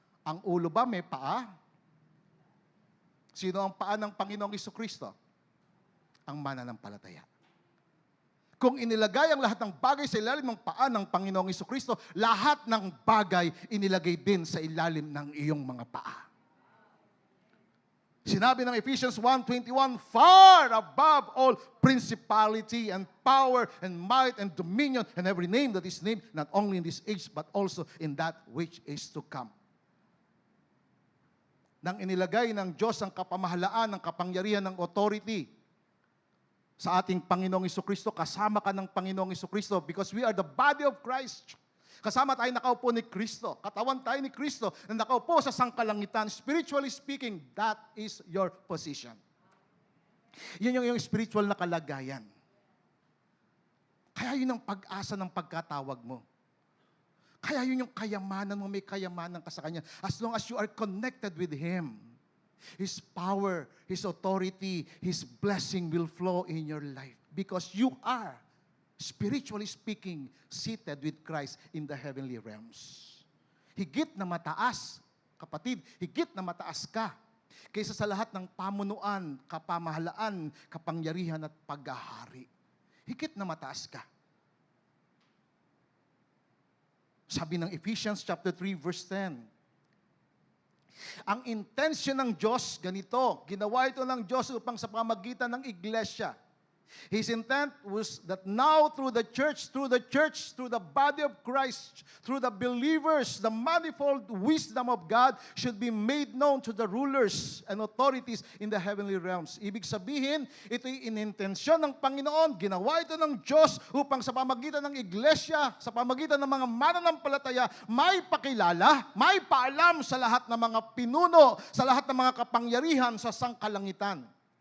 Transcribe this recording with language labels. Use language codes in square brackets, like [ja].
[tl] Ang ulo ba may paa? Sino ang paa ng Panginoong Jesucristo? Ang mananampalataya. Kung inilagay ang lahat ng bagay sa ilalim ng paa ng Panginoong Jesucristo, lahat ng bagay inilagay din sa ilalim ng iyong mga paa. Sinabi ng [en] Ephesians 1:21, far above all principality and power and might and dominion and every name that is named, not only in this age, but also in that which is to come. [tl] Nang inilagay ng Diyos ang kapamahalaan, ng kapangyarihan, ng authority sa ating Panginoong Jesucristo, kasama ka ng Panginoong Jesucristo [en] because we are the body of Christ. [tl] Kasama tayo nakaupo ni Kristo. Katawan tayo ni Kristo na nakaupo sa sangkalangitan. [en] Spiritually speaking, that is your position. [tl] Yun yung spiritual na kalagayan. Kaya yun ang pag-asa ng pagkatawag mo. Kaya yun yung kayamanan mo, may kayamanan ka sa Kanya. [en] As long as you are connected with Him, His power, His authority, His blessing will flow in your life. Because you are, spiritually speaking, seated with Christ in the heavenly realms. [tl] Higit na mataas, kapatid, higit na mataas ka kaysa sa lahat ng pamunuan, kapamahalaan, kapangyarihan at paghahari. Higit na mataas ka. Sabi ng Ephesians chapter 3 verse 10, ang intention ng Diyos, ganito, ginawa ito ng Diyos upang sa pamagitan ng iglesia. [en] His intent was that now through the church, through the body of Christ, through the believers, the manifold wisdom of God should be made known to the rulers and authorities in the heavenly realms. [tl] Ibig sabihin, ito'y inintensyon ng Panginoon, ginawa ito ng Diyos upang sa pamagitan ng iglesia, sa pamagitan ng mga mananampalataya, may pakilala, may paalam sa lahat ng mga pinuno, sa lahat ng mga kapangyarihan sa sangkalangitan.